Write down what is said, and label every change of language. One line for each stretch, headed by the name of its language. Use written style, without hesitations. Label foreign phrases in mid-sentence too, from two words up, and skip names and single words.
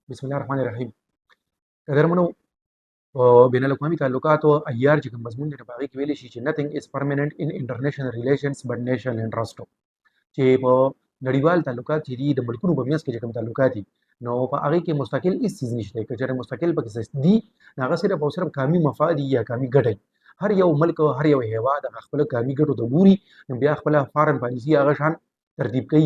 Pashto: بسم الله الرحمن الرحیم. قدرمنو، بین الاقوامي تعلقاتو عیار چې کوم مضمون دی نو په هغې کې ویلی شي چې
English: nothing is permanent in international relations but national interest.
Pashto: چې په نړیوال تعلقات چې دي د ملکونو په منځ کې چې کوم تعلقات دي نو په هغې کې مستقل هېڅ څیز نشته. که چېرې مستقل پکې څه دي نو هغه صرف او صرف قامي مفاد دي یا قامي ګټه وي. هر یو ملک هر یو هیواد هغه خپله قامي ګټو ته ګوري نو بیا خپله
English: foreign policy
Pashto: هغه شان ترتیب کوي.